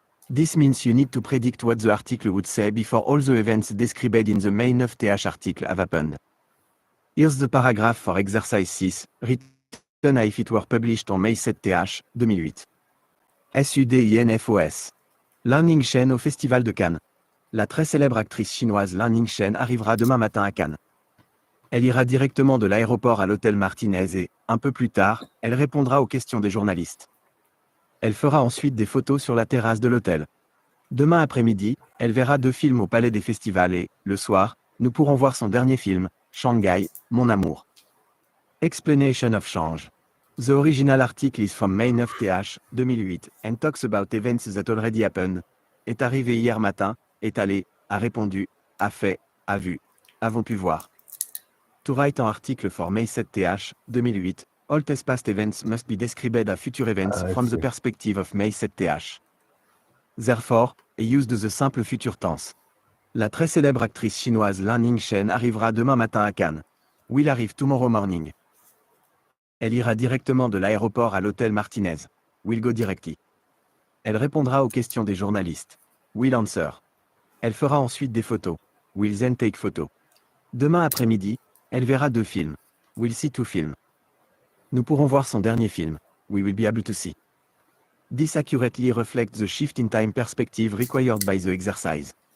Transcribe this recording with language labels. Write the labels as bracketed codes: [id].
[en] This means you need to predict what the article would say before all the events described in the May 9th article have happened. Here's the paragraph for exercise 6, written if it were published on May 7th 2008. [fr] SUDINFOS. Lan Shen au Festival de Cannes. La très célèbre actrice chinoise Lan Shen arrivera demain matin à Cannes. Elle ira directement de l'aéroport à l'hôtel Martinez et, un peu plus tard, elle répondra aux questions des journalistes. Elle fera ensuite des photos sur la terrasse de l'hôtel. Demain après-midi, elle verra 2 films au Palais des Festivals et, le soir, nous pourrons voir son dernier film, Shanghai, Mon Amour. [en] Explanation of change. The original article is from May 9th 2008 and talks about events that already happened. [fr] Est arrivé hier matin, est allé, a répondu, a fait, a vu. Avons pu voir. [en] To write an article for May 7th 2008, all past events must be described as future events I from the see. perspective of May 7th. Therefore, I used the simple future tense. [fr] La très célèbre actrice chinoise Lan Shen arrivera demain matin à Cannes. [en] Will arrive tomorrow morning. [fr] Elle ira directement de l'aéroport à l'hôtel Martinez. [en] Will go directly. [fr] Elle répondra aux questions des journalistes. [en] Will answer. [fr] Elle fera ensuite des photos. [en] Will then take photo. [fr] Demain après-midi, elle verra 2 films. [en] Will see 2 films. [fr] Nous pourrons voir son dernier film. [en] We will be able to see. This accurately reflects the shift in time perspective required by the exercise.